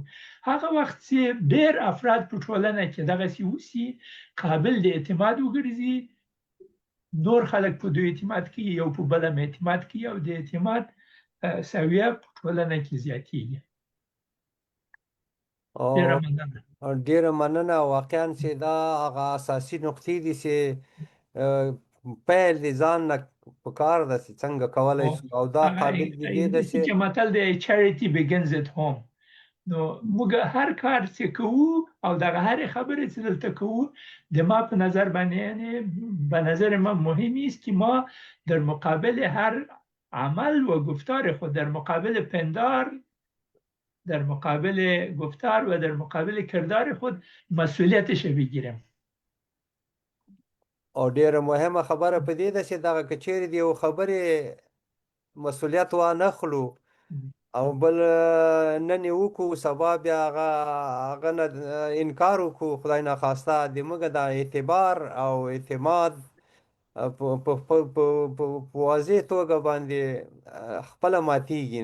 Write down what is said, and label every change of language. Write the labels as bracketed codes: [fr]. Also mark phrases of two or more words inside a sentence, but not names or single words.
[ps] هغه وخت چې ډېر افراد په ټولنه کې دغسې وسي، قابل د اعتماد وګرځي، نور خلک په دوی اعتماد کوي، یو په بل هم اعتماد کوي او د اعتماد سویه په ټولنه کې زیاتېږي. ډیره مننه. واقعا چې دا هغه اساسي نقطې دي چې پیل د ځان نه پکار ده چې څنګه کولی شو او دا قابل د دې ده چې متل دی [en] charity begins at home. [ps] نو موږ هر کار چې کوو او دغه هر خبرې چې دلته کوو د ما په نظر باندې [fa] یعنی به نظر ما مهم است که ما در مقابل هر عمل و گفتار خود در مقابل پندار در مقابل گفتار و در مقابل کردار خود مسئولیتش بگیریم. [ps] او ډیره مهمه خبره په دې ده چې دغه که چیرې د یو خبرې مسؤلیت وانخلو او بل نن یې وکړو سبا بیا هغه نه انکار وکړو خدای ناخواسته د موږ د اعتبار او اعتماد په واضح توګه باندې خپله ماتیږي.